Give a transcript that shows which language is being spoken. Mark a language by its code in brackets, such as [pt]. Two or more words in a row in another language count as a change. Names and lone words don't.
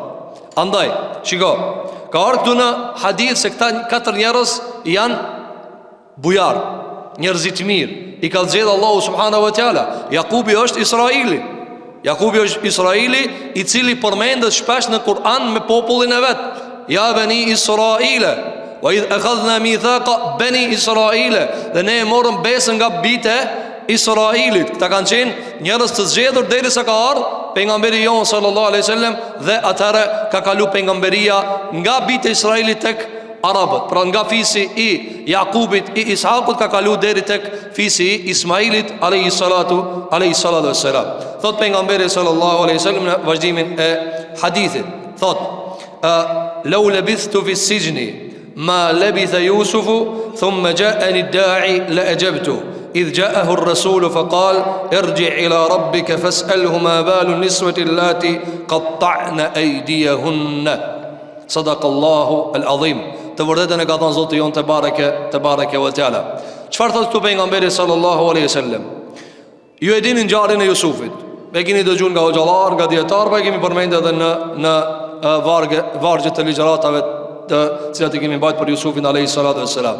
[sq] Andaj, shiko, ka ardhur këtu në hadith se këta 4 njerëz janë bujar, njerëzit mirë. I ka zgjedhur Allahu [ar] سبحانه وتعالى. [sq] Jakubi është Israili. Jakubi është Israili i cili përmendet shpesh në Kur'an me popullin e vet. [ar] يا بني إسرائيل وإذ أخذنا ميثاق بني إسرائيل, [sq] dhe ne e morëm besën nga bijtë e Israilit. Këta kanë qenë njerëz të zgjedhur derisa ka ardhur pejgamberi jon [ar] صلى الله عليه وسلم, [sq] dhe atëherë ka kalu pejgamberia nga bijtë e Israilit tek arabët. Pra nga fisi i Jakubit, i Ishakut, ka kalu deri tek fisi i Ismailit [ar] عليه الصلاة والسلام. [sq] Thot pejgamberi [ar] صلى الله عليه وسلم [sq] në vazhdimin e hadithit, thot [ar] لو لبثت في السجن ما لبث يوسف ثم جاءني الداعي لأجبت إذ جاءه الرسول فقال ارجع إلى ربك فاسأله ما بال النسوة اللاتي قطعن أيديهن. صدق الله العظيم. [sq] Të vërtetën e ka thënë Zoti jon [ar] تبارك وتعالى. [sq] Çfarë thot këtu pejgamberi [ar] صلى الله عليه وسلم? [sq] Ju e dini ngjarjen e Jusufit. E keni dëgjuar nga hoxhallar, nga dietar, e kemi përmendur edhe në vargje të ligjëratave të cilat i kemi mbajtur për Jusufin [ar] عليه الصلاة والسلام.